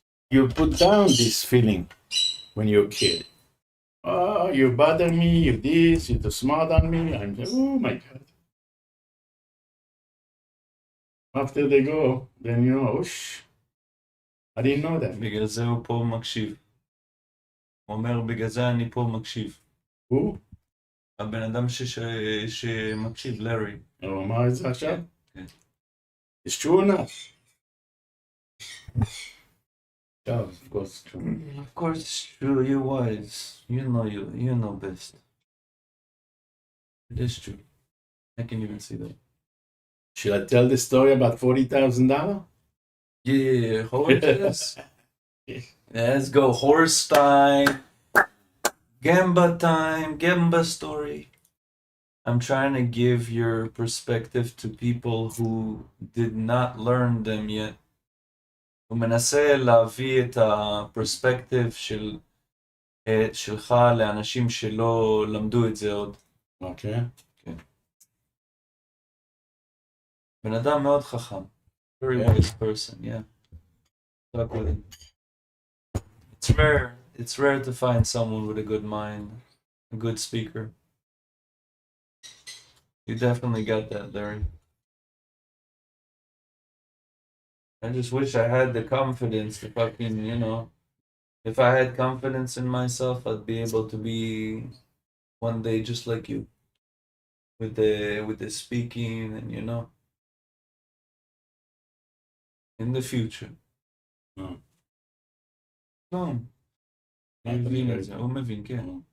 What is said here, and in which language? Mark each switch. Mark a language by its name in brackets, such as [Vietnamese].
[English] You put down this feeling when you're a kid. Oh, you bother me, you this, you're too smart on me. I'm just, oh my God. After they go, then you know, I didn't know that. [Hebrew] בגלל זה הוא פה מקשיב. הוא אומר, בגלל זה אני פה מקשיב. [English] Who? [Hebrew] הבן אדם שמקשיב, לארי. [English] Oh, [Hebrew] מה זה עכשיו? כן. [English] It's true or not? Yeah, of course it's true. Of course it's true, you're wise. You know best. It is true. I can even see that. Should I tell the story about $40,000? Yeah, horses. Let's go horse time. Gamba story. I'm trying to give your perspective to people who did not learn them yet. [Hebrew] הוא מנסה להביא את הפרספקטיב שלך לאנשים שלא למדו את זה עוד. [English] Okay. [Hebrew] כן. בן אדם מאוד חכם. [English] Very wise person, yeah. Talk with him. It's rare to find someone with a good mind, a good speaker. You definitely got that, Larry. I just wish I had the confidence to fucking, if I had confidence in myself, I'd be able to be one day just like you. With the speaking and in the future. [Hebrew] הוא מבין את זה, הוא מבין, כן.